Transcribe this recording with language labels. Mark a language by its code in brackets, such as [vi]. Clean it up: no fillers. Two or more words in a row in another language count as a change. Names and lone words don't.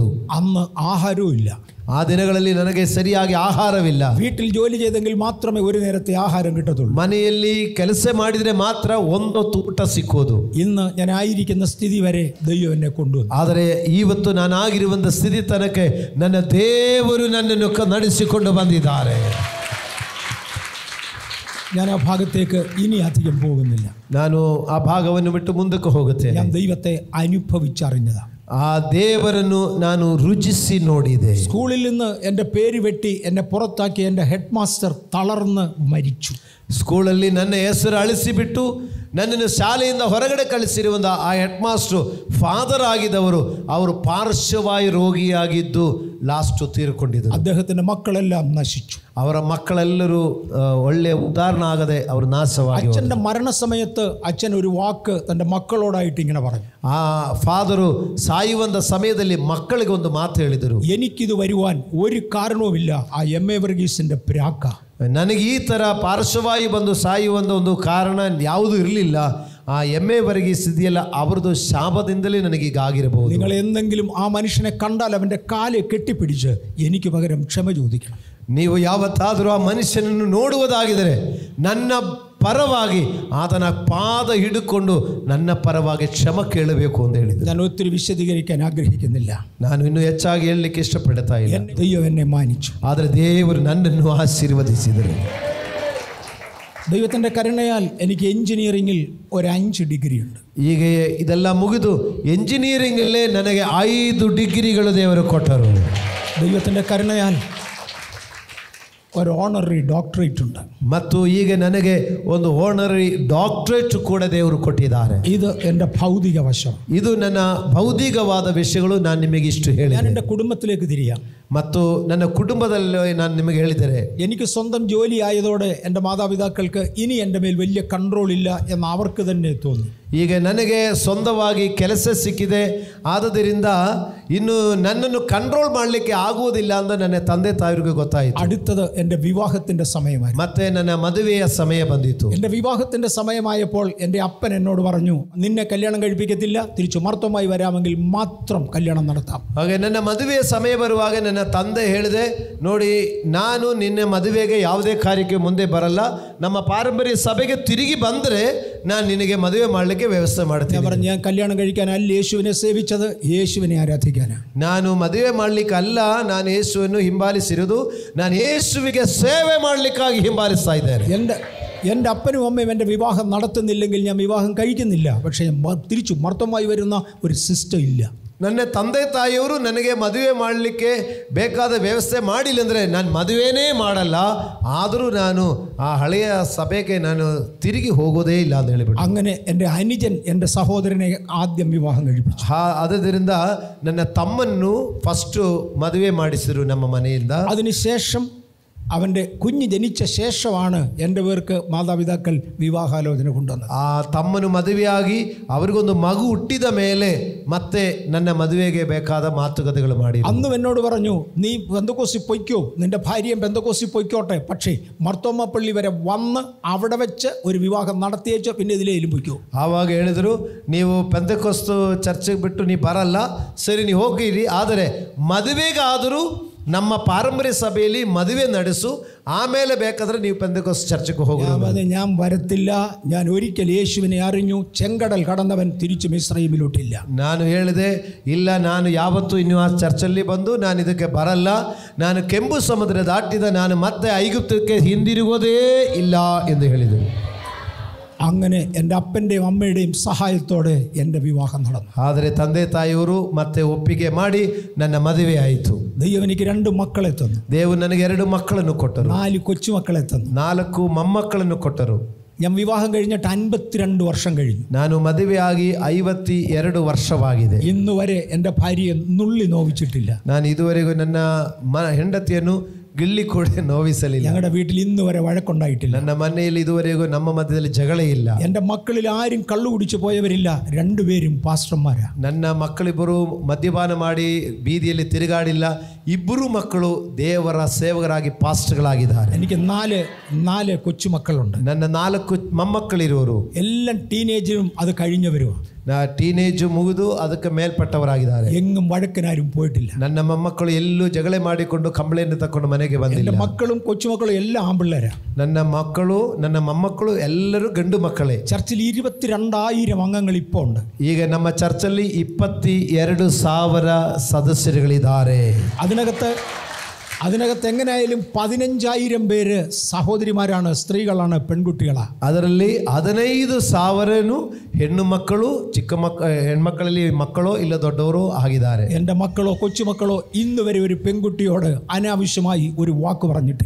[ml] അന്ന് ആഹാരവും ഇല്ല. [kn] ಆ ದಿನಗಳಲ್ಲಿ ನನಗೆ ಸರಿಯಾಗಿ ಆಹಾರವಿಲ್ಲ. [ml] വീട്ടിൽ ജോലി ചെയ്തെങ്കിൽ മാത്രമേ ഒരു നേരത്തെ ആഹാരം കിട്ടത്തുള്ളൂ. [kn] ಮನೆಯಲ್ಲಿ ಕೆಲಸ ಮಾಡಿದರೆ ಮಾತ್ರ ಒಂದೊತ್ತು ಊಟ ಸಿಕ್ಕೋದು. [ml] ഇന്ന് ഞാൻ ആയിരിക്കുന്ന സ്ഥിതി വരെ ദൈവം എന്നെ കൊണ്ടുവന്നു. [kn] ಆದರೆ ಇವತ್ತು ನಾನು ಆಗಿರುವಂಥ ಸ್ಥಿತಿ ತನಕ ನನ್ನ ದೇವರು ನನ್ನನ್ನು ನಡೆಸಿಕೊಂಡು ಬಂದಿದ್ದಾರೆ. [ml] ഞാൻ ആ ഭാഗത്തേക്ക് ഇനി അധികം പോകുന്നില്ല. [kn] ನಾನು ಆ ಭಾಗವನ್ನು ಬಿಟ್ಟು ಮುಂದಕ್ಕೆ ಹೋಗುತ್ತೇನೆ. [ml] ഞാൻ ദൈവത്തെ അനുഭവിച്ചറിഞ്ഞതാണ്. [kn] ಆ ದೇವರನ್ನು ನಾನು ರುಚಿಸಿ ನೋಡಿದೆ. [ml] സ്കൂളിൽ നിന്ന് എൻ്റെ പേര് വെട്ടി എന്നെ പുറത്താക്കി എൻ്റെ [en] head master [ml] തളർന്ന് മരിച്ചു. [kn] ಸ್ಕೂಲಲ್ಲಿ ನನ್ನ ಹೆಸರು ಅಳಿಸಿಬಿಟ್ಟು ನನ್ನನ್ನು ಶಾಲೆಯಿಂದ ಹೊರಗಡೆ ಕಳಿಸಿರುವಂಥ ಆ [en] head master father [kn] ಆಗಿದ್ದವರು, ಅವರು ಪಾರ್ಶ್ವವಾಯು ರೋಗಿಯಾಗಿದ್ದು ಲಾಸ್ಟು ತೀರಿಕೊಂಡಿದ್ದರು. [ml] അദ്ദേഹത്തിൻ്റെ മക്കളെല്ലാം നശിച്ചു. [kn] ಅವರ ಮಕ್ಕಳೆಲ್ಲರೂ ಒಳ್ಳೆಯ ಉದಾಹರಣೆ ಆಗದೆ ಅವರು ನಾಶವಾಗಿ. [ml] അച്ഛൻ്റെ മരണസമയത്ത് അച്ഛൻ ഒരു വാക്ക് തൻ്റെ മക്കളോടായിട്ട് ഇങ്ങനെ പറഞ്ഞു. [kn] ಆ ಫಾದರು ಸಾಯುವಂಥ ಸಮಯದಲ್ಲಿ ಮಕ್ಕಳಿಗೆ ಒಂದು ಮಾತು ಹೇಳಿದರು. [ml] എനിക്കിത് വരുവാൻ ഒരു കാരണവുമില്ല, ആ എം ಎ വർഗീസിൻ്റെ പ്രാക്ക. [kn] ನನಗೆ ಈ ಥರ ಪಾರ್ಶ್ವವಾಯು ಬಂದು ಸಾಯುವಂಥ ಒಂದು ಕಾರಣ ಯಾವುದೂ ಇರಲಿಲ್ಲ. ಆ ಎಮ್ಮೆ ವರ್ಗೀಸ್ ಇದೆಯಲ್ಲ, ಅವರದು ಶಾಪದಿಂದಲೇ ನನಗೆ ಹೀಗಾಗಿರಬಹುದು. [ml] നിങ്ങൾ എന്തെങ്കിലും ആ മനുഷ്യനെ കണ്ടാൽ അവൻ്റെ കാല് കെട്ടിപ്പിടിച്ച് എനിക്ക് പകരം ക്ഷമ ചോദിക്കണം. [kn] ನೀವು ಯಾವತ್ತಾದರೂ ಆ ಮನುಷ್ಯನನ್ನು ನೋಡುವುದಾಗಿದ್ದರೆ ನನ್ನ ಪರವಾಗಿ ಆತನ ಪಾದ ಹಿಡಿಕೊಂಡು ನನ್ನ ಪರವಾಗಿ ಕ್ಷಮ ಕೇಳಬೇಕು ಅಂತ ಹೇಳಿದ್ರು. [ml] ഞാൻ ഒത്തിരി വിശദീകരിക്കാൻ ആഗ്രഹിക്കുന്നില്ല. [kn] ನಾನು ಇನ್ನೂ ಹೆಚ್ಚಾಗಿ ಹೇಳಲಿಕ್ಕೆ ಇಷ್ಟಪಡ್ತಾ ಇಲ್ಲ. [ml] ദൈവം എന്നെ മാനിച്ചു. [kn] ಆದರೆ ದೇವರು ನನ್ನನ್ನು ಆಶೀರ್ವದಿಸಿದರು. [ml] ദൈവത്തിൻ്റെ കരുണയാൽ എനിക്ക് എഞ്ചിനീയറിംഗിൽ ഒരു 5 ഡിഗ്രി ഉണ്ട്. [kn] ಈಗ ಇದೆಲ್ಲ ಮುಗಿದು ಎಂಜಿನಿಯರಿಂಗಲ್ಲೇ ನನಗೆ 5 ಡಿಗ್ರಿಗಳು ದೇವರು ಕೊಟ್ಟರು. [ml] ദൈവത്തിൻ്റെ കരുണയാൽ ഒരു [en] honorary doctorate [ml] ഉണ്ട്. [kn] ಮತ್ತು ಈಗ ನನಗೆ ಒಂದು [en] honorary doctorate [kn] ಕೂಡ ದೇವರು ಕೊಟ್ಟಿದ್ದಾರೆ. [ml] ഇത് എൻ്റെ ഭൗതിക വശം. [kn] ಇದು ನನ್ನ ಭೌತಿಕವಾದ ವಿಷಯಗಳು. ನಾನು ನಿಮಗೆ ಇಷ್ಟು [ml] ഞാൻ [kn] ಹೇಳಿದೆ. [ml] എൻ്റെ കുടുംബത്തിലേക്ക് തിരിയാം. [kn] ಮತ್ತು ನನ್ನ ಕುಟುಂಬದಲ್ಲಿ ನಾನು ನಿಮಗೆ ಹೇಳಿದರೆ, [ml] എനിക്ക് സ്വന്തം ജോലി ആയതോടെ എൻ്റെ മാതാപിതാക്കൾക്ക് ഇനി എൻ്റെ മേൽ വലിയ കൺട്രോൾ ഇല്ല എന്ന് അവർക്ക് തന്നെ തോന്നി. [kn] ಈಗ ನನಗೆ ಸ್ವಂತವಾಗಿ ಕೆಲಸ ಸಿಕ್ಕಿದೆ, ಆದುದರಿಂದ ಇನ್ನು ನನ್ನನ್ನು ಕಂಟ್ರೋಲ್ ಮಾಡಲಿಕ್ಕೆ ಆಗುವುದಿಲ್ಲ ಅಂತ ನನ್ನ ತಂದೆ ತಾಯಿಗೆ ಗೊತ್ತಾಯಿತು. [ml] അടുത്തത് എൻ്റെ വിവാഹത്തിൻ്റെ സമയമായിരുന്നു. [kn] ಮತ್ತೆ ನನ್ನ ಮದುವೆಯ ಸಮಯ ಬಂದಿತ್ತು. [ml] എൻ്റെ വിവാഹത്തിൻ്റെ സമയമായപ്പോൾ എൻ്റെ അപ്പൻ എന്നോട് പറഞ്ഞു, നിന്നെ കല്യാണം കഴിപ്പിക്കത്തില്ല, തിരിച്ചു മർത്തമായി വരാമെങ്കിൽ മാത്രം കല്യാണം നടത്താം. [kn] ಹಾಗೆ ನನ್ನ ಮದುವೆಯ ಸಮಯ ಬರುವಾಗ ನನ್ನ ತಂದೆ ಹೇಳಿದೆ, ನೋಡಿ ನಾನು ನಿನ್ನ ಮದುವೆಗೆ ಯಾವುದೇ ಕಾರ್ಯಕ್ಕೆ ಮುಂದೆ ಬರಲ್ಲ, ನಮ್ಮ ಪಾರಂಪರ್ಯ ಸಭೆಗೆ ತಿರುಗಿ ಬಂದರೆ ನಾನು ನಿನಗೆ ಮದುವೆ ಮಾಡಲಿಕ್ಕೆ ವ್ಯವಸ್ಥೆ ಮಾಡ್ತೀನಿ. [ml] പറഞ്ഞു, ഞാൻ കല്യാണം കഴിക്കാനല്ല യേശുവിനെ സേവിച്ചത്, യേശുവിനെ ആരാധിക്കാനാണ്. [kn] ನಾನು ಮದುವೆ ಮಾಡಲಿಕ್ಕೆ ಅಲ್ಲ, ನಾನು ಯೇಸುವನ್ನು ಹಿಂಬಾಲಿಸಿರುವುದು, ನಾನು ಯೇಸುವಿಗೆ ಸೇವೆ ಮಾಡಲಿಕ್ಕಾಗಿ ಹಿಂಬಾಲಿಸ್ತಾ ಇದ್ದೇನೆ. [ml] എൻ്റെ അപ്പനും അമ്മയും എൻ്റെ വിവാഹം നടത്തുന്നില്ലെങ്കിൽ ഞാൻ വിവാഹം കഴിക്കുന്നില്ല. പക്ഷേ തിരിച്ചു മർത്തമായി വരുന്ന ഒരു സിസ്റ്റം ഇല്ല. [kn] ನನ್ನ ತಂದೆ ತಾಯಿಯವರು ನನಗೆ ಮದುವೆ ಮಾಡಲಿಕ್ಕೆ ಬೇಕಾದ ವ್ಯವಸ್ಥೆ ಮಾಡಿಲ್ಲ ಅಂದರೆ ನಾನು ಮದುವೆನೇ ಮಾಡಲ್ಲ. ಆದರೂ ನಾನು ಆ ಹಳೆಯ ಸಭೆಗೆ ನಾನು ತಿರುಗಿ ಹೋಗೋದೇ ಇಲ್ಲ ಅಂತ ಹೇಳಿಬಿಟ್ಟು, [ml] അങ്ങനെ എൻ്റെ അനുജൻ എൻ്റെ സഹോദരനെ ആദ്യം വിവാഹം കഴിപ്പിച്ചു. [kn] ಆದ್ದರಿಂದ ನನ್ನ ತಮ್ಮನ್ನು ಫಸ್ಟು ಮದುವೆ ಮಾಡಿಸಿದ್ರು ನಮ್ಮ ಮನೆಯಿಂದ. [ml] അതിനുശേഷം അവൻ്റെ കുഞ്ഞ് ജനിച്ച ശേഷമാണ് എൻ്റെ പേർക്ക് മാതാപിതാക്കൾ വിവാഹാലോചന കൊണ്ടുവന്നത്. [kn] ಆ ತಮ್ಮನು ಮದುವೆಯಾಗಿ ಅವರಿಗೊಂದು ಮಗು ಹುಟ್ಟಿದ ಮೇಲೆ ಮತ್ತೆ ನನ್ನ ಮದುವೆಗೆ ಬೇಕಾದ ಮಾತುಕತೆಗಳು ಮಾಡಿ [ml] അന്നും എന്നോട് പറഞ്ഞു, നീ പെന്തക്കോസ്തിൽ പൊയ്ക്കോ, നിന്റെ ഭാര്യയും പെന്തക്കോസ്തിൽ പൊയ്ക്കോട്ടെ, പക്ഷേ മർത്തോമ പള്ളി വരെ വന്ന് അവിടെ വെച്ച് ഒരു വിവാഹം നടത്തിയേച്ചോ പിന്നെ ഇതിലേലും പൊയ്ക്കോ. [kn] ಆವಾಗ ಹೇಳಿದ್ರು, ನೀವು ಪೆಂತೆಕೋಸ್ತು ಚರ್ಚೆಗೆ ಬಿಟ್ಟು ನೀವು ಬರಲ್ಲ, ಸರಿ ನೀವು ಹೋಗಿರಿ, ಆದರೆ ಮದುವೆಗಾದರೂ ನಮ್ಮ ಪಾರಂಪರ್ಯ ಸಭೆಯಲ್ಲಿ ಮದುವೆ ನಡೆಸು, ಆಮೇಲೆ ಬೇಕಾದ್ರೆ ನೀವು ಪೆಂತೆಕೋಸ್ತು ಚರ್ಚೆಗೆ ಹೋಗೋದು. [ml] ഞാൻ വരത്തില്ല, ഞാൻ ഒരിക്കൽ യേശുവിനെ അറിഞ്ഞു, ചെങ്കടൽ കടന്നവൻ തിരിച്ചും ഇസ്രായേലിലോട്ടില്ല. [kn] ನಾನು ಹೇಳಿದೆ, ಇಲ್ಲ, ನಾನು ಯಾವತ್ತೂ ಇನ್ನು ಆ ಚರ್ಚಲ್ಲಿ ಬಂದು ನಾನು ಇದಕ್ಕೆ ಬರಲ್ಲ, ನಾನು ಕೆಂಪು ಸಮುದ್ರ ದಾಟಿದ ನಾನು ಮತ್ತೆ ಐಗುಪ್ತಕ್ಕೆ ಹಿಂದಿರುಗೋದೇ ಇಲ್ಲ ಎಂದು ಹೇಳಿದರು. [ml] അങ്ങനെ എൻ്റെ അപ്പൻ്റെയും അമ്മയുടെയും സഹായത്തോടെ എൻ്റെ വിവാഹം നടന്നു. [kn] ಆದರೆ ತಂದೆ ತಾಯಿಯವರು ಮತ್ತೆ ಒಪ್ಪಿಗೆ ಮಾಡಿ ನನ್ನ ಮದುವೆ ಆಯಿತು. [ml] ദൈവം എനിക്ക് 2 മക്കളെ തന്നു. [kn] ದೇವರು ನನಗೆ 2 ಮಕ್ಕಳನ್ನು ಕೊಟ್ಟರು. [ml] 4 കൊച്ചുമക്കളെ തന്നു. [kn] 4 ಮೊಮ್ಮಕ್ಕಳನ್ನು ಕೊಟ್ಟರು. [ml] ഞാൻ വിവാഹം കഴിഞ്ഞിട്ട് 52 വർഷം കഴിഞ്ഞു. [kn] ನಾನು ಮದುವೆಯಾಗಿ 52 ವರ್ಷವಾಗಿದೆ. [ml] ഇന്ന് വരെ എൻ്റെ ഭാര്യയെ നുള്ളി നോവിച്ചിട്ടില്ല. [kn] ನಾನು ಇದುವರೆಗೂ ನನ್ನ ಹೆಂಡತಿಯನ್ನು ಗಿಳ್ಳಿ ಕೂಡ ನೋವಿಸಲಿಲ್ಲ. [ml] ഞങ്ങളുടെ വീട്ടിൽ ഇന്ന് വരെ വഴക്കുണ്ടായിട്ടില്ല. [kn] ನನ್ನ ಮನೆಯಲ್ಲಿ ಇದುವರೆಗೂ ನಮ್ಮ ಮಧ್ಯದಲ್ಲಿ ಜಗಳ ಇಲ್ಲ. [ml] എൻ്റെ മക്കളിൽ ആരും കള്ളു കുടിച്ചു പോയവരില്ല. രണ്ടുപേരും പാസ്റ്റർമാരാ. [kn] ನನ್ನ ಮಕ್ಕಳಿಬ್ಬರು ಮದ್ಯಪಾನ ಮಾಡಿ ಬೀದಿಯಲ್ಲಿ ತಿರುಗಾಡಿಲ್ಲ. ಇಬ್ಬರು ಮಕ್ಕಳು ದೇವರ ಸೇವಕರಾಗಿ ಪಾಸ್ಟರ್ಗಳಾಗಿದ್ದಾರೆ. [ml] എനിക്ക് നാല് കൊച്ചുമക്കളുണ്ട്. [kn] ನನ್ನ 4 ಮೊಮ್ಮಕ್ಕಳಿರುವರು. [ml] എല്ലാം ടീനേജും അത് കഴിഞ്ഞവരുമാണ്. [kn] ಟೀನೇಜ್ ಮುಗಿದು ಅದಕ್ಕೆ ಮೇಲ್ಪಟ್ಟವರಾಗಿದ್ದಾರೆ. [ml] എങ്ങും വഴക്കിനാരും പോയിട്ടില്ല. [kn] ನನ್ನ ಮೊಮ್ಮಕ್ಕಳು ಎಲ್ಲೂ ಜಗಳ ಮಾಡಿಕೊಂಡು ಕಂಬಳಿಯನ್ನು ತಕೊಂಡು ಮನೆಗೆ ಬಂದಿಲ್ಲ. [ml] മക്കളും കൊച്ചുമക്കളും എല്ലാം ആമ്പിള്ളേരാ. [kn] ನನ್ನ ಮಕ್ಕಳು ನನ್ನ ಮೊಮ್ಮಕ್ಕಳು ಎಲ್ಲರೂ ಗಂಡು ಮಕ್ಕಳೇ. [ml] ചർച്ചിൽ 22,000 അംഗങ്ങൾ ഇപ്പോൾ ഉണ്ട്. [kn] ಈಗ ನಮ್ಮ ಚರ್ಚಲ್ಲಿ 22,000 ಸದಸ್ಯರುಗಳಿದ್ದಾರೆ. [ml] അതിനകത്ത് എങ്ങനെയായാലും 15,000 പേര് സഹോദരിമാരാണ്, സ്ത്രീകളാണ്, പെൺകുട്ടികളാണ്. [kn] ಅದರಲ್ಲಿ 15,000 ಹೆಣ್ಣು ಮಕ್ಕಳು, ಹೆಣ್ಮಕ್ಕಳಲ್ಲಿ ಮಕ್ಕಳೋ ಇಲ್ಲ ದೊಡ್ಡವರು ಆಗಿದ್ದಾರೆ. [ml] എൻ്റെ മക്കളോ കൊച്ചുമക്കളോ ഇന്ന് വരെ ഒരു പെൺകുട്ടിയോട് അനാവശ്യമായി ഒരു വാക്ക് പറഞ്ഞിട്ടില്ല.